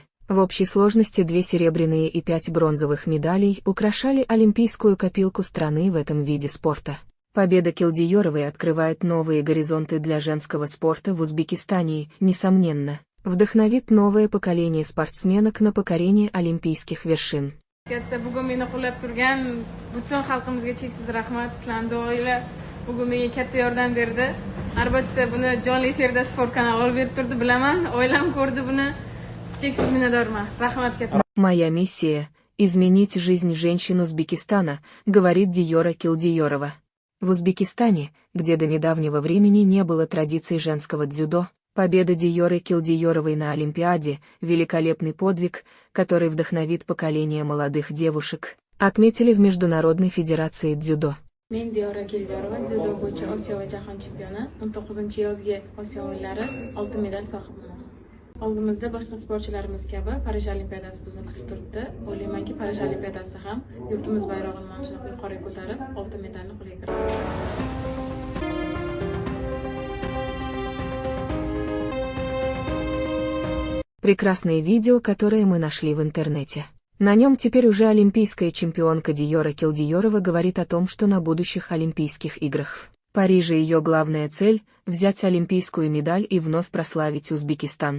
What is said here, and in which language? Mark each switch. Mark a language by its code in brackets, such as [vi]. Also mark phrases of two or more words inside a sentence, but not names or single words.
[ru] В общей сложности 2 серебряные и 5 бронзовых медалей украшали олимпийскую копилку страны в этом виде спорта. Победа Килдиёровой открывает новые горизонты для женского спорта в Узбекистане и, несомненно, вдохновит новое поколение спортсменок на покорение олимпийских вершин. [uz] Bugun meni qo'llab turgan butun xalqimizga cheksiz rahmat. Sizlarning duoinglar bugun menga katta yordam berdi. Albatta buni jonli efirda sport kanali olib berib turdi, bilaman. Oilam ko'rdi buni. Cheksiz minnatdorman. Rahmat katta. [ru] Моя миссия – изменить жизнь женщин Узбекистана, говорит Диёра Килдиёрова. В Узбекистане, где до недавнего времени не было традиций женского дзюдо, победа Диёры Килдиёровой на Олимпиаде – великолепный подвиг, который вдохновит поколение молодых девушек, отметили в Международной федерации дзюдо. [uz] Men Diyora Kildiyarova dzyudo bo'yicha Osiyo va jahon chempioni. 19-yozgi Osiyo o'yinlari oltin medal sohibiman. Oldimizda boshqa sportchilarimiz kabi Parij Olimpiadasi bizni kutib turibdi. O'ylaymanki, Parij Olimpiadasida ham yurtimiz bayrog'ini mana shu yuqoriga ko'tarib, oltin medalni qo'lga kiritamiz. [ru] Прекрасное видео, которое мы нашли в интернете. На нем теперь уже олимпийская чемпионка Диёра Килдиёрова говорит о том, что на будущих Олимпийских играх в Париже ее главная цель – взять олимпийскую медаль и вновь прославить Узбекистан.